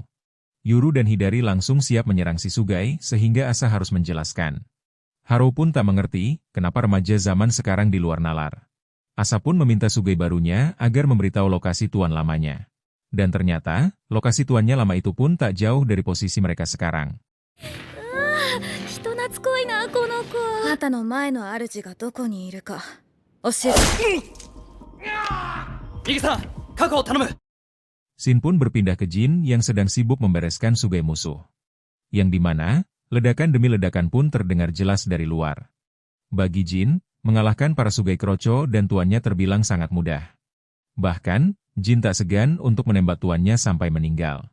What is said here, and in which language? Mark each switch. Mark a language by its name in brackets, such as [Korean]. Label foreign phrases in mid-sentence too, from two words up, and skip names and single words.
[Indonesian] Yuru dan Hidari langsung siap menyerang si Sugai sehingga Asa harus menjelaskan. Haru pun tak mengerti kenapa remaja zaman sekarang di luar nalar. Asa pun meminta Sugai barunya agar memberitahu lokasi tuan lamanya. Dan ternyata, lokasi tuannya lama itu pun tak jauh dari posisi mereka sekarang. [Japanese] 人懐っこいなこの子。あなたの前の主がどこにいるか教えて。ミギさん、確保頼む。 [Indonesian] Shin pun berpindah ke Jin yang sedang sibuk membereskan Sugai musuh. Yang dimana, ledakan demi ledakan pun terdengar jelas dari luar. Bagi Jin, mengalahkan para Sugai Kroco dan tuannya terbilang sangat mudah. Bahkan, Jin tak segan untuk menembak tuannya sampai meninggal.